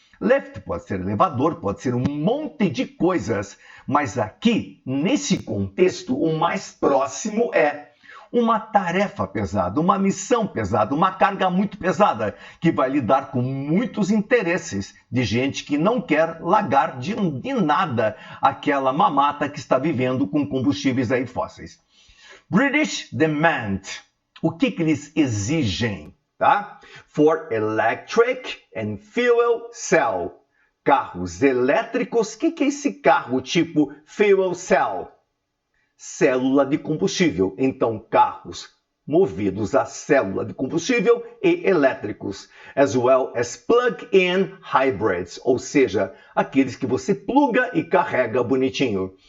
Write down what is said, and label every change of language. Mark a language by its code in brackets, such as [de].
[pt] Lift pode ser elevador, pode ser um monte de coisas, mas aqui, nesse contexto, o mais próximo é uma tarefa pesada, uma missão pesada, uma carga muito pesada, que vai lidar com muitos interesses de gente que não quer largar de nada aquela mamata que está vivendo com combustíveis aí fósseis. [en] British demand. [pt] O que eles exigem? Tá? [en] For electric and fuel cell. [pt] Carros elétricos. O que é esse carro tipo fuel cell? Célula de combustível. Então, carros movidos a célula de combustível e elétricos, [en] as well as plug-in hybrids, [pt] ou seja, aqueles que você pluga e carrega bonitinho.